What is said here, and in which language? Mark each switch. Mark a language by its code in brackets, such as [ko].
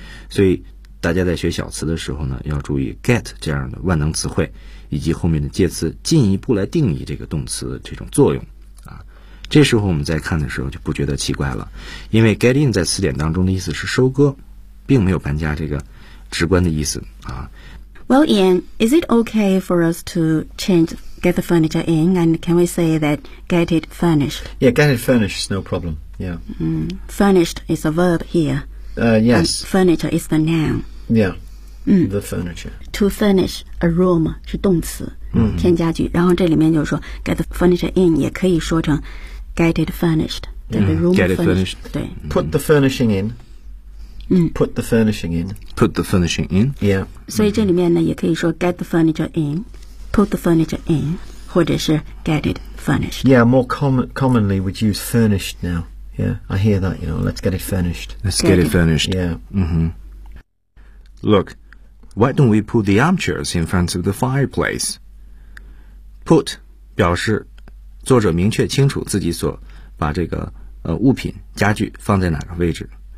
[zh] 所以大家在学小词的时候呢，要注意 get 这样的万能词汇以及后面的介词进一步来定义这个动词的这种作用啊。这时候我们在看的时候就不觉得奇怪了，因为 get in 在词典当中的意思是收割，并没有搬家这个直观的意思啊。 [en] Well, Ian, is it okay for us to change get the furniture in, and can we say that get it furnished? Yeah, get it furnished is no problem. Yeah. Furnished is a verb here. Yes. And furniture is the noun. Yeah. The furniture. To furnish a room [zh] 是动词，添加具。然后这里面就是说 [en] get the furniture in [zh] 也可以说成 [en] get it furnished， 对，room furnished. Put the furnishing in. Put the furnishing in. Put the furnishing in. Yeah. [zh] 所以这里面呢也可以说 [en] get the furniture in， put the furniture in， [zh] 或者是 [en] get it furnished. Yeah, more commonly we'd use furnished now. Yeah, I hear that, you know, let's get it furnished. Let's get it furnished. Yeah. Look, why don't we put the armchairs in front of the fireplace? [zh] Put 表示作者明确清楚自己所把这个物品家具放在哪个位置。